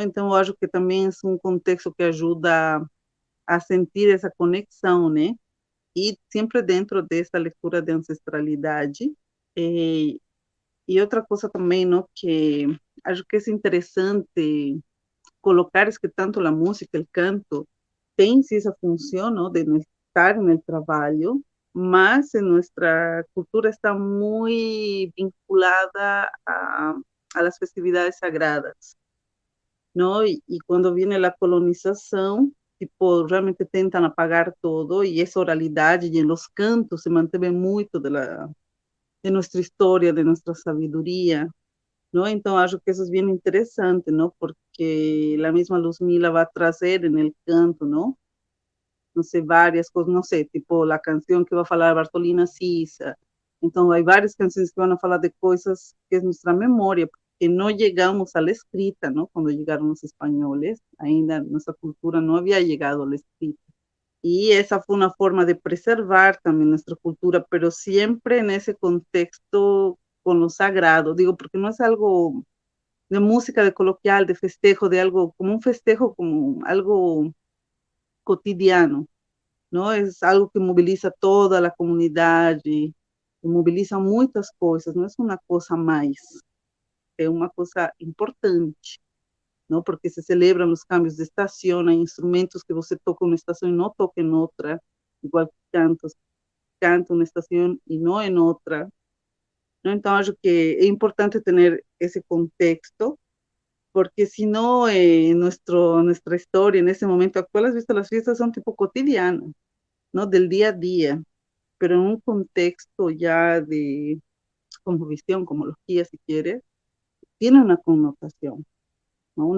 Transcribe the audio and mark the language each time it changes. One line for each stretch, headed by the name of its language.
Portuguese: Então eu acho que também é um contexto que ajuda a sentir essa conexão, né? E sempre dentro dessa leitura de ancestralidade. E, e outra coisa também, não, que acho que é interessante colocar
Spanish: es que tanto la música, el canto, tem sí esa función, ¿no? De no estar en el trabajo, más en nuestra cultura está muy vinculada a las festividades sagradas, ¿no? Y cuando viene la colonización, tipo, realmente tentan apagar todo y esa oralidad y en los cantos se mantiene mucho de nuestra historia, de nuestra sabiduría, ¿no?
Portuguese: Então, acho que isso é bem interessante, ¿no? Porque a mesma Luzmila vai trazer no canto, ¿no? Não sei, várias coisas, não sei, tipo, a canção que vai falar Bartolina Sisa. Então, há várias canções que vão falar de coisas que é nossa memória, porque não chegamos à escrita, ¿no? Quando chegaram os espanhóis, ainda nossa cultura não havia chegado à escrita. E essa foi uma forma de preservar também nossa cultura, pero sempre nesse contexto
Spanish: con lo sagrado, digo, porque no es algo de música, de coloquial, de festejo, de algo, como un festejo, como algo cotidiano, ¿no? Es algo que moviliza toda la comunidad, que moviliza muchas cosas, no es una cosa más, es una cosa importante, ¿no? Porque se celebran los cambios de estación, hay instrumentos que
Portuguese: você toca
Spanish: en una estación y no toca en otra, igual que cantos, canta una estación y no en otra, ¿no?
Portuguese: Então, acho que é importante ter esse contexto, porque senão nossa história, nesse momento atual, as fiestas são tipo cotidianas, não?
Spanish: Del dia a dia, pero
Portuguese: em um contexto já de convicção,
Spanish: cosmología, si quieres, tiene uma conotação, ¿no?